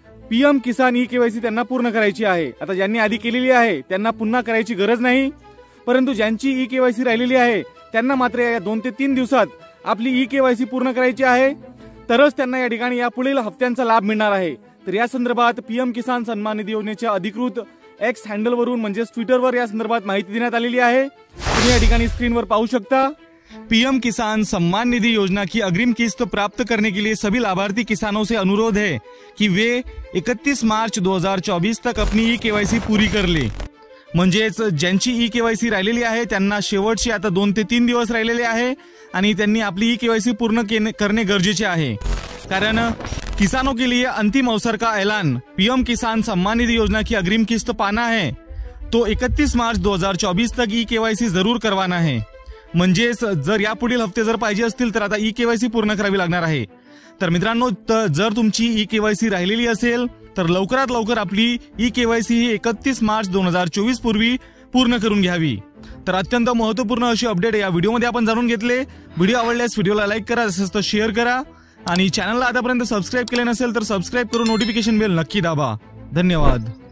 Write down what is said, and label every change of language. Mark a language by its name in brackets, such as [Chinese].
[Marathi] PM किसान e-KYC त्यांना पूर्ण करायची आहे। आता ज्यांनी आधी केलेली आहे त्यांना पुन्हा करायची गरज नाही, परंतु ज्यांची ई-केवायसी राहिलेली आहे त्यांना मात्र या 2 ते 3 दिवसात आपली ई-केवायसी पूर्ण करायची आहे, तरच त्यांना या ठिकाणी या पुढील हप्त्यांचा लाभ मिळणार आहे। तर या संदर्भात पीएम किसान सन्मान निधी योजनेच्या अधिकृत एक्स हँडलवरून म्हणजे ट्विटरवर या संदर्भात माहिती देण्यात आलेली आहे। तुम्ही या ठिकाणी स्क्रीनवर पाहू शकता। [Hindi] पीएम किसान सम्मान निधि योजना की अग्रिम किस्त प्राप्त करने के लिए सभी लाभार्थी किसानों से अनुरोध है कि वे 31 मार्च 2024 तक अपनी ई-केवायसी पूरी कर ले। [Marathi] म्हणजेच ज्यांची ई-केवायसी राहिलेली आहे त्यांना शेवटचे आता 2 ते 3 दिवस राहिलेले आहे आणि त्यांनी आपली ई-केवायसी पूर्ण करणे गरजेचे आहे। [Hindi] कारण किसानों के लिए अंतिम अवसर का ऐलान पीएम किसान सम्मान निधि योजना की अग्रिम किस्त पाना है तो 31 मार्च 2024 तक ई-केवायसी जरूर करवाना है। [Marathi] म्हणजेच जर यापुढील हप्ते जर पाहिजे असतील तर आता ई-केवायसी पूर्ण करावी लागणार आहे। तर मित्रांनो, जर तुमची ई-केवायसी राहिलेली असेल तर लवकरात लवकर आपली ई-केवायसी ही 31 मार्च 2024 पूर्वी पूर्ण करून घ्यावी। तर अत्यंत महत्त्वपूर्ण अशी अपडेट या व्हिडिओमध्ये आपण जाणून घेतले। व्हिडिओ आवडल्यास व्हिडिओला लाईक करा, तसेच तर शेअर करा आणि चॅनलला आतापर्यंत सबस्क्राइब केले नसेल तर सबस्क्राइब करून नोटिफिकेशन बेल नक्की दाबा। धन्यवाद।